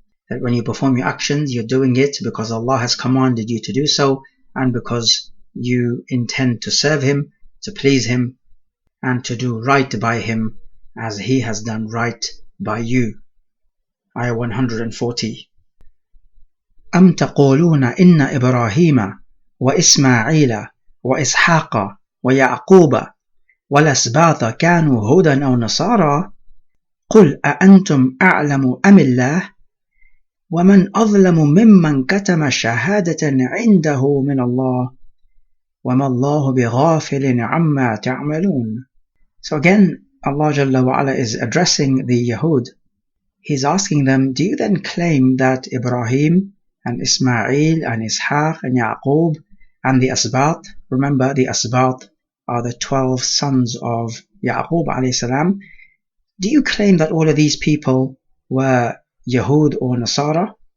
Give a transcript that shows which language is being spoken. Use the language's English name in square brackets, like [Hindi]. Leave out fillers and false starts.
[English] That when you perform your actions, you're doing it because Allah has commanded you to do so, and because you intend to serve Him, to please Him, and to do right by Him as He has done right by you. Ayah 140. [Arabic] أم تقولون إن إبراهيم وإسماعيل وإسحاق ويعقوب والأسباط كانوا هودا أو نصارى قل أأنتم أعلم أم الله ومن أظلم ممن كتم شهادة عنده من الله وما الله بغافل عما تعملون. [English] So again, Allah Jalla wa Ala is addressing the Yahud. He's asking them, do you then claim that Ibrahim and Ismail and Ishaq and Yaqub and the Asbat, remember the Asbat are the 12 sons of Yaqub alayhi salam, do you claim that all of these people were Yahud or Nasara?